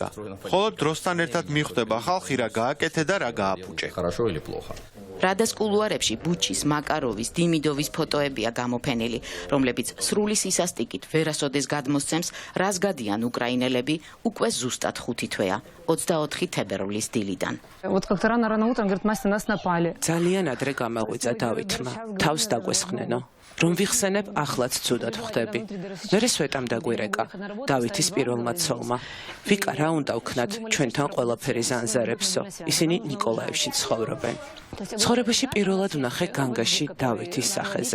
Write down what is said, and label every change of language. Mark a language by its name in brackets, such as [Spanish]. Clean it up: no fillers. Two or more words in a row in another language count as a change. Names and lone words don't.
[Georgian] მხოლოდ დროსთან ერთად მიხვდება ხალხი რა გააკეთე და რა გააფუჭე. რადას კულუარებში ბუჩის, მაკაროვის, დიმიდოვის ფოტოებია გამოფენილი, რომლებიც სრული სისასტიკით ვერასოდეს გადმოსცემს, რას გადიან უკრაინელები უკვე ზუსტად 5 თვეა, 24 თებერვლის დილიდან. [Russian] Вот как-то рано утром, говорит, Настя, нас напали. [Georgian] ძალიან ადრე გამაღვიძა დავითმა. თავს დაგვესხნენო. რომ ვიხსენებ, ახლაც ცუდად ხვდები. მერე სვეტამ დაგვირეკა. დავითის პირველმა ცოლმა. ვიკა რა უნდა ვქნათ, ჩვენთან ყველაფერი ზანზარებსო. ისინი ნიკოლაევში ცხოვრობენ. ცხოვრებაში პირველად ვნახე განგაში დავითის სახეზე.